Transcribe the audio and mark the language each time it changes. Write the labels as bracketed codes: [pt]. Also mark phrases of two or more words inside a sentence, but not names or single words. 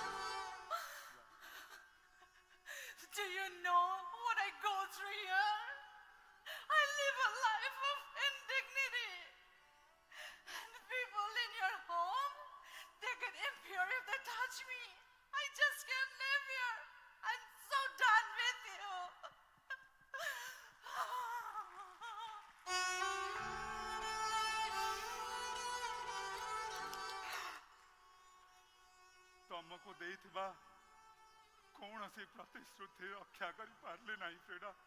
[en] Do you know what I go through here? I live a life of indignity. And the people in your home, they get impure if they touch me. I just can't live here. I'm so done with you. [or] ତମକୁ ଦେଇଥିବା କୌଣସି ପ୍ରତିଶ୍ରୁତି ରକ୍ଷା କରିପାରିଲି ନାହିଁ ଫ୍ରିଡା